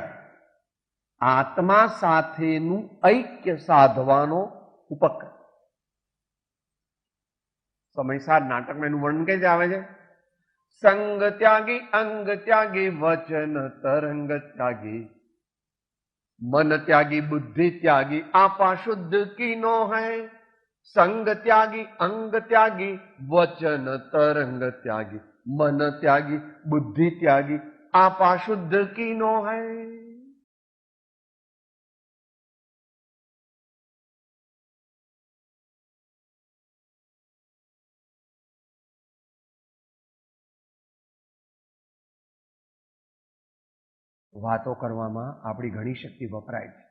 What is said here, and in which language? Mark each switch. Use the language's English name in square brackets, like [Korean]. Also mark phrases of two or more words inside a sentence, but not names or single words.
[Gujarati] આત્મા સાથેનું ઐક્ય સાધવાનો ઉપક્રમ. સમયસાર નાટકમાં એનું વર્ણન કઈ આવે છે? [Hindi] संग त्यागी अंग त्यागी वचन तरंग त्यागी मन त्यागी बुद्धि त्यागी आपा शुद्ध कीनो है. संग त्यागी अंग त्यागी वचन तरंग त्यागी मन त्यागी बुद्धि त्यागी आपा शुद्ध कीनो है. [Gujarati] વાતો કરવામાં આપણી ઘણી શક્તિ વપરાય છે.